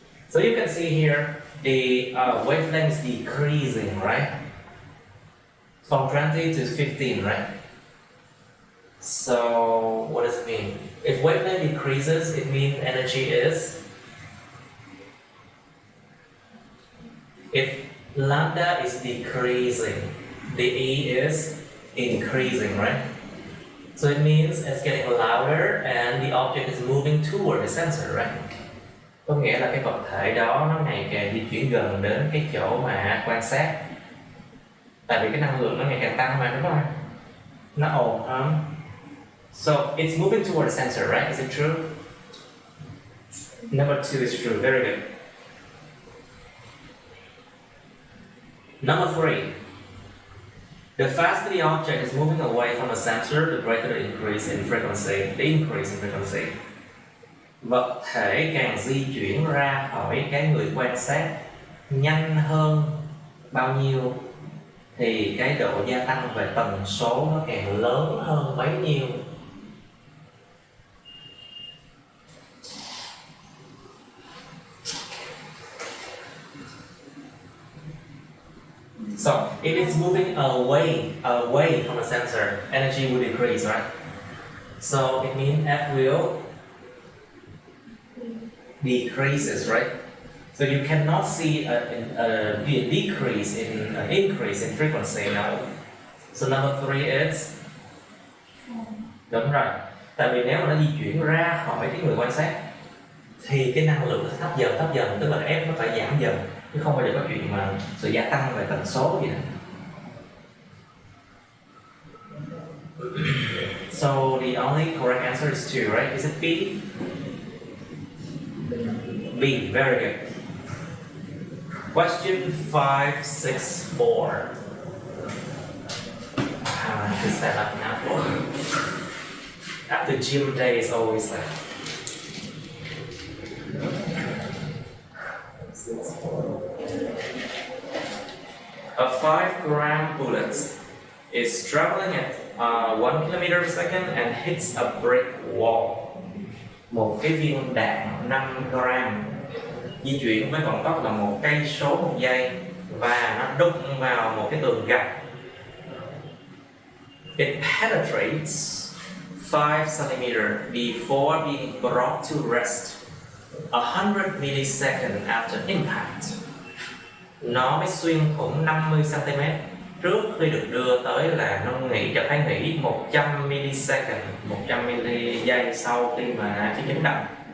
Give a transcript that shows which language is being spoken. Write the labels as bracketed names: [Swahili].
[English] So you can see here the wavelength is decreasing, right? From 20 to 15, right? So what does it mean? If wavelength decreases, it means energy is. If lambda is decreasing, the E is increasing, right? So it means it's getting louder and the object is moving toward the sensor, right? [Vietnamese] Có nghĩa là cái vật thể đó nó ngày càng di chuyển gần đến cái chỗ mà quan sát. Tại vì cái năng lượng nó ngày càng tăng mà, đúng không? Nó ồn hơn. [English] So it's moving toward the sensor, right? Is it true? Number 2 is true. Very good. Number 3. The faster the object is moving away from the sensor, the greater the increase in frequency. The increase in frequency. [Vietnamese] Vật thể càng di chuyển ra khỏi cái người quan sát nhanh hơn bao nhiêu thì cái độ gia tăng về tần số nó càng lớn hơn bấy nhiêu. [English] So if it's moving away from the sensor, energy will decrease, right? So it means F will decreases, right? So you cannot see a decrease in an increase in frequency now. So number 3 is [Vietnamese] đúng rồi. Tại vì nếu mà nó di chuyển ra khỏi cái người quan sát thì cái năng lượng nó sẽ thấp dần, tức là F nó phải giảm dần, chứ không bao giờ có chuyện mà sự gia tăng về tần số gì đó. [English] So the only correct answer is 2, right? Is it B? B, very good. Question 564. I have to stand up now. After gym day is always like. A 5-gram bullet is traveling at 1 km per second and hits a brick wall. [Vietnamese] Một cái viên đạn 5 gram di chuyển với vận tốc là 1 cây số một giây và nó đụng vào một cái tường gạch. [English] It penetrates 5 cm before being brought to rest 100 milliseconds after impact. [Vietnamese] Nó mới xuyên thủng 50 cm trước khi được đưa tới là nó phải nghỉ 100 millisecond, 100 giây sau khi mà cái chấn động.